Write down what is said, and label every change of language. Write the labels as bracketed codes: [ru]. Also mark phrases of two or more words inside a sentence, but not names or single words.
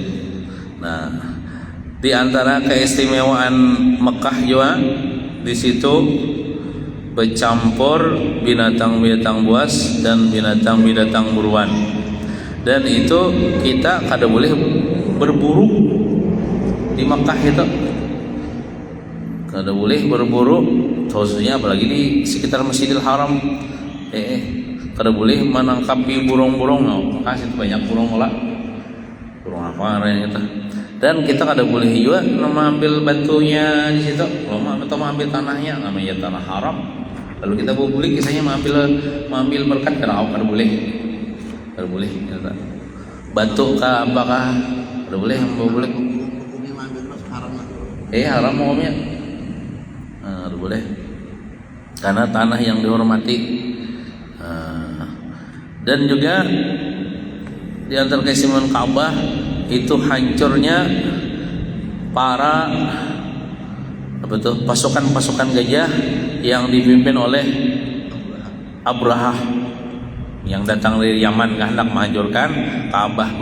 [id] Nah, di antara keistimewaan Mekah juga di situ bercampur binatang-binatang buas dan binatang-binatang buruan, dan itu kita kada boleh berburu di Mekah itu, kada boleh berburu, khususnya apalagi di sekitar Masjidil Haram. Kada boleh menangkapi burung-burung. Kasih banyak burung lah. Burung apa yang kita. Dan kita kada boleh juga mengambil batunya di situ. Kalau mengambil tanahnya, namanya tanah haram. Lalu kita boleh kisahnya mengambil berkat, kada boleh. Kada boleh. Batu kah apakah? Kada boleh, boleh. Haram hukumnya. Kada boleh. Karena tanah yang dihormati. Dan juga di antara keistimewaan Ka'bah itu hancurnya para pasukan gajah yang dipimpin oleh Abrahah yang datang dari Yaman, hendak menghancurkan Ka'bah.